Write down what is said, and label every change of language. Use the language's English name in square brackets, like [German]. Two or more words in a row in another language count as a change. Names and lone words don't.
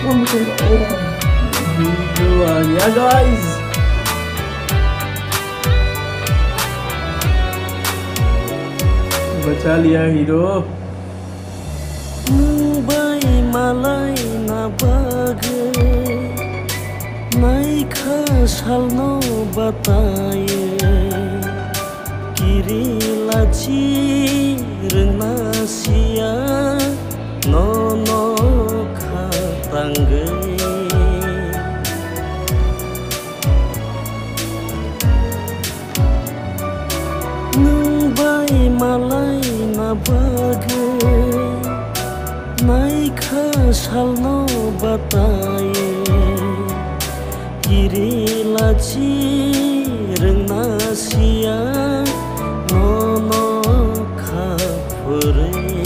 [Hindi] हीरो आ गया गाइस। बचा लिया हीरो। [Bodo] नुबाय मालाय नाबागे नायखा सालनो बतायो किरि लाची रंनासिया no no khatangge नुबाय मालाय नाबागे नायखा सालनो बतायो किरि लाची रंनासिया no no खाफुरे